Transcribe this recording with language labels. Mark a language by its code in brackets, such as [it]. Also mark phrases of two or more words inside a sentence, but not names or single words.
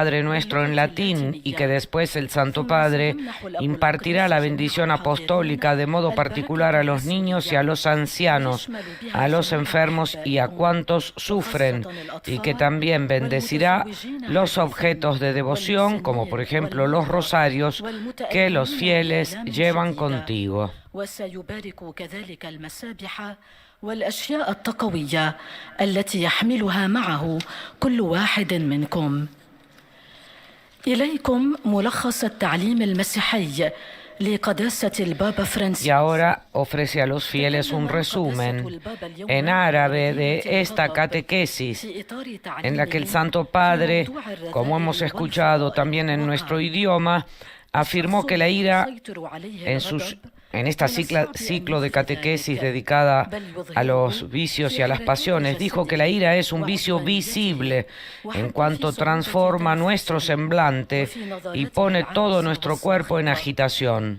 [es] Padre Nuestro en latín y que después el Santo Padre impartirá la bendición apostólica de modo particular a los niños y a los ancianos, a los enfermos y a cuantos sufren, y que también bendecirá los objetos de devoción, como por ejemplo los rosarios que los fieles llevan contigo. [ar] والأشياء التقوية التي يحملها معه كل واحد منكم. إليكم ملخص التعليم المسيحي لقداسة البابا فرانسيس. [es] Y ahora ofrece a los fieles un resumen en árabe de esta catequesis, en la que el Santo Padre, como hemos escuchado también en nuestro idioma, afirmó que la ira en esta ciclo de catequesis dedicada a los vicios y a las pasiones, dijo que la ira es un vicio visible en cuanto transforma nuestro semblante y pone todo nuestro cuerpo en agitación.